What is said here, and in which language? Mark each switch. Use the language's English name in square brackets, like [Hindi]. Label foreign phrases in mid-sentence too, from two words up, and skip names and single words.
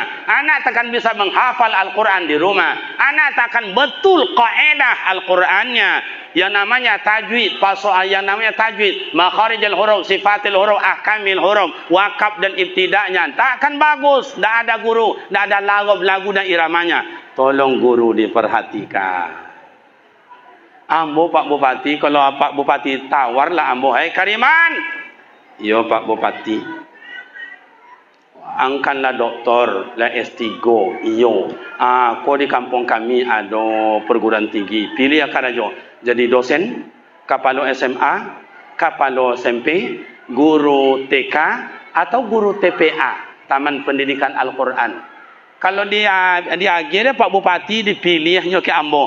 [Indonesian] Anak tak akan bisa menghafal Al-Quran di rumah. Anak tak akan betul kaidah Al-Qurannya. Yang namanya tajwid, yang namanya tajwid, [Arabic] makharijul huruf, sifatil huruf, ahkamil huruf, [Indonesian] wakaf dan ibtida'nya. Tak akan bagus, tak ada guru, tak ada lagu dan iramanya. Tolong guru diperhatikan. [Minangkabau] Ambo Pak Bupati, kalau Pak Bupati tawarlah ambo, hai Kariman. Yo Pak Bupati. Angkanlah doktor, lah S3, iyo. [Indonesian] Kau di kampung kami ada perguruan tinggi. Pilih akan aja. Jadi dosen, kapalo SMA, kapalo SMP, guru TK, atau guru TPA, Taman Pendidikan Al-Quran. Kalau dia akhirnya Pak Bupati dipilihnya ke Ambo.